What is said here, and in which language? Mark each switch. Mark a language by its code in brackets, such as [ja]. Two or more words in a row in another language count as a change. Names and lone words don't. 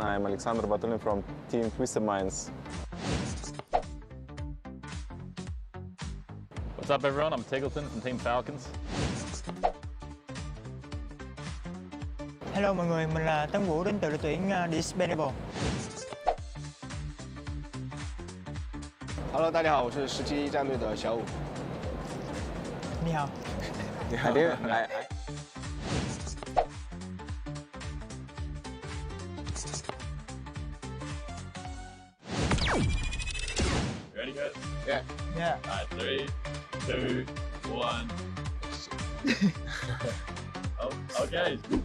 [en] I'm Alexander Batulin from Team Twisted Minds. What's up, everyone? I'm Tiggleton from Team Falcons. [vi] Hello mọi người, mình là Tấn Vũ đến từ đội tuyển Dispensable. [zh] Hello， 大家好，我是17战队的小武。你好。 [en] I did. Ready, guys? Yeah. Yeah. Alright, 3, 2, 1. Oh, okay.